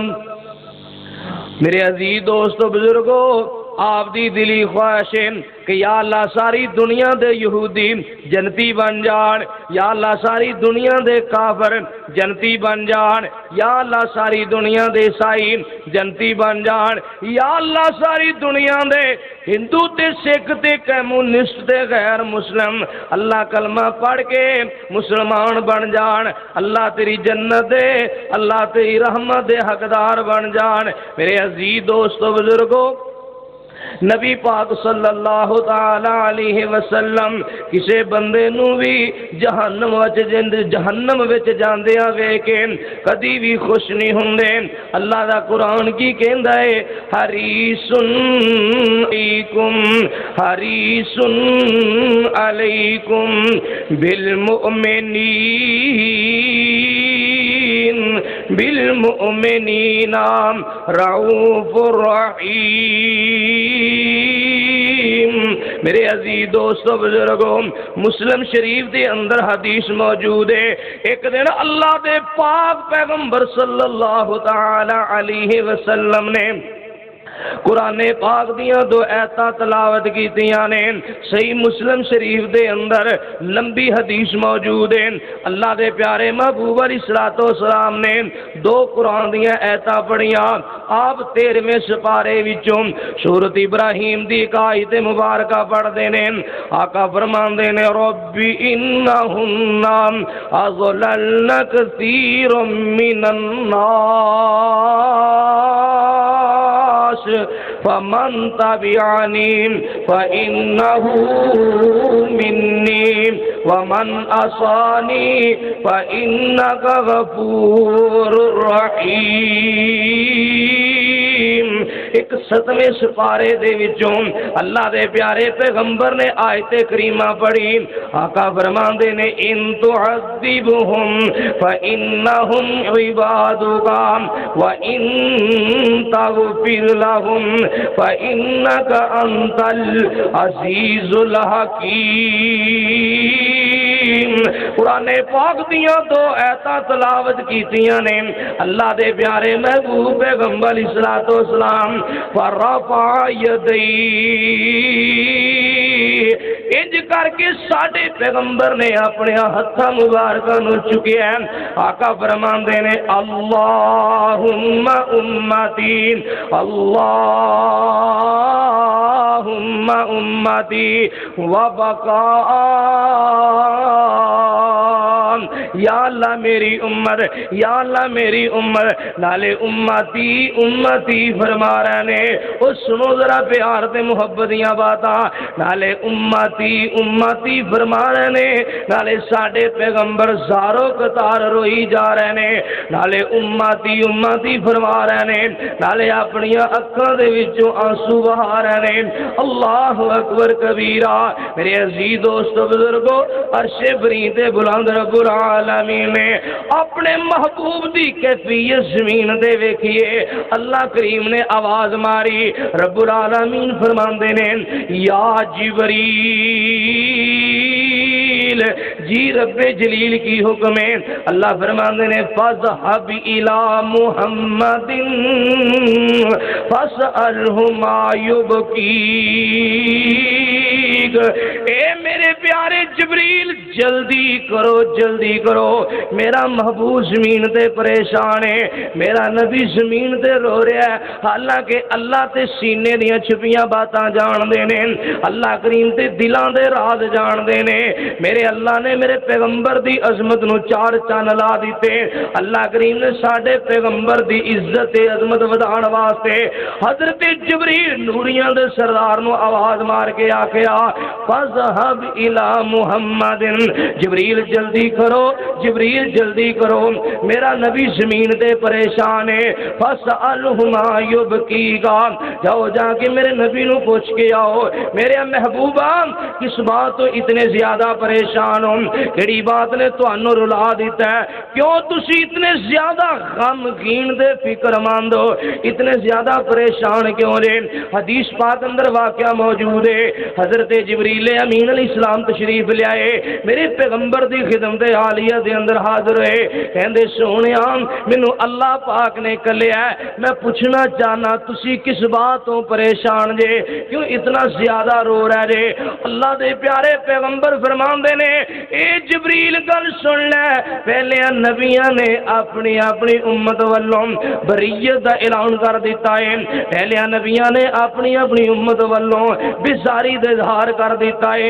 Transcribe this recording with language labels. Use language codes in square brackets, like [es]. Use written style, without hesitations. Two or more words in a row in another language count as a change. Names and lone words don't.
[pa] میرے عزیز دوستو بزرگوں، آپ دی دلی خواہش ہے کہ یا اللہ ساری دنیا دے یہودی جنتی بن جان، یا اللہ ساری دنیا دے کافر جنتی بن جان، یا اللہ ساری دنیا دے عیسائی جنتی بن جان، یا اللہ ساری دنیا دے ہندو تے سکھ تے کمیونسٹ تے غیر مسلم اللہ کلمہ پڑھ کے مسلمان بن جان، اللہ تیری جنت دے، اللہ تیری رحمت دے حقدار بن جان. میرے عزیز دوستو بزرگوں، نبی پاک [ar] صلی اللہ تعالی علیہ وسلم [pa] کسے بندے نو بھی جہنم وچ جاندیاں ویکھ کے کدی بھی خوش نہیں ہوندے. اللہ دا قرآن کی کہندا ہے [ar] حریص علیکم بالمؤمنین رؤوف رحیم. [pa] میرے عزیز دوستو بزرگوں، مسلم شریف دے اندر حدیث موجود ہے. ایک دن اللہ دے پاک پیغمبر [ar] صلی اللہ تعالی علیہ وسلم [pa] نے قرآن پاک دیاں دو آیتاں تلاوت کیتیاں نے. صحیح مسلم شریف دے اندر لمبی حدیث موجود ہے. اللہ دے پیارے محبوب [ar] علیہ الصلوۃ والسلام [pa] نے دو قرآن دیاں آیتاں پڑھیاں. آپ 13ویں سپارے وچوں سورۃ ابراہیم دی آیت مبارکہ پڑھدے نے. آقا فرماندے نے [ar] ربی انہن اضللن کثیر من الناس فمن تبعنی فإنه منی ومن عصانی فإنک غفور رحیم. [pa] ایک 7ویں سپارے دے وچوں اللہ دے پیارے پیغمبر نے آیت کریمہ پڑھی. آقا فرماندے نے [ar] ان تعذبہم فإنہم عبادک وإن تغفر لهم فإنك أنت العزيز الحكيم. [pa] قرآن پاک دیاں دو آیتاں تلاوت کیتیاں نے. اللہ دے پیارے محبوب پیغمبر [ar] علیہ الصلوۃ والسلام فرفع یدیہ، [pa] انج کر کے ساڈے پیغمبر نے اپنے ہتھاں مبارکاں نو چکیا. آقا فرماندے نے [ar] اللہم امتی اللہم امتی وبقا [pa] یا اللہ میری امت، یا اللہ میری امت، نالے امتی امتی فرما رہے نے۔ او سنو ذرا پیار تے محبت دیاں باتاں، نالے امتی امتی فرما رہے نے، نالے ساڈے پیغمبر زارو قطار روئی جا رہے نے، نالے امتی امتی فرما رہے نے، نالے اپنی اکھاں دے وچوں آنسو بہا رہے نے۔ [ar] اللہ اکبر کبیرہ۔ [pa] میرے عزیز دوستو بزرگو، عرش بری تے بلند رب العالمین نے اپنے محبوب دی کیفیت زمین دے ویکھیے، اللہ کریم نے آواز ماری، رب العالمین فرماندے نے یا جبریل، جی رب جلیل کی حکم ہے، اللہ فرماندے نے [ar] فَاذْهَبْ إِلَى مُحَمَّدٍ فَاسْأَلْهُ مَا يُبْكِيكَ۔ [pa] اے میرے پیارے جبریل، جلدی کرو جلدی کرو، میرا محبوب زمین تے پریشان ہے، میرا نبی زمین تے رو رہا ہے، حالانکہ اللہ تے سینے دیاں چھپیاں باتاں جان دے نے، اللہ کریم تے دلاں دے راز جان دے نے۔ میرے اللہ نے میرے پیغمبر دی عظمت نو چار چان لا دیتے، اللہ کریم نے ساڈے پیغمبر دی عزت تے عظمت ودان واسطے حضرت جبریل نوریاں دے سردار نو آواز مار کے آکھیا [ar] فَاذْهَبْ إِلَى مُحَمَّدٍ، [pa] جبریل جلدی کرو، جبریل جلدی کرو، میرا نبی زمین تے پریشان ہے، [ar] فَاسْأَلْهُ مَا يُبْكِيكَ، [pa] جاؤ جا کے میرے نبی نو پوچھ کے آؤ، میرے محبوبہ کس بات تو اتنے زیادہ پریشان ہو، کیڑی بات نے تانوں رلا دیتا ہے، کیوں تسی اتنے زیادہ غمگین دے فکر مند ہو، اتنے زیادہ پریشان کیوں رے؟ حدیث پاک اندر واقعہ موجود ہے، حضرت جبریل امین [ar] علیہ السلام [pa] تشریف لے آئے، میرے پیغمبر دی خدمت عالیہ دے اندر حاضر ہوئے، کہندے سونیا مینوں اللہ پاک نے کلیا ہے، میں پوچھنا چاہنا تسی کس بات تو پریشان جے، کیوں اتنا زیادہ رو رہے جے؟ اللہ دے پیارے پیغمبر فرماندے نے اے جبریل گل سن لے، پہلے نبیاں نے اپنی اپنی امت والوں بریت دا اعلان کر دیتا ہے، پہلے نبیاں نے اپنی اپنی امت والوں بیزاری دا اظہار کر دیتا ہے۔